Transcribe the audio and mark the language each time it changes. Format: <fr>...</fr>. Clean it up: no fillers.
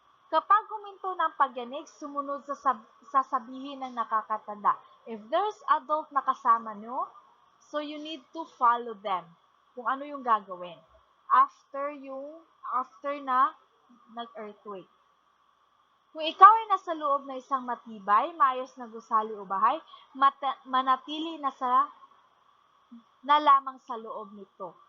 <tl>Kapag huminto ng pagyanig, sumunod sa sasabihin ng nakakatanda.</tl> <en>If there's adult</en> <tl>na kasama nyo,</tl> <en>so you need to follow them.</en> <tl>Kung ano yung gagawin. After na nag-earthquake. Kung ikaw ay nasa loob na isang matibay, maayos na gusali o bahay, manatili na lamang sa loob nito.</tl>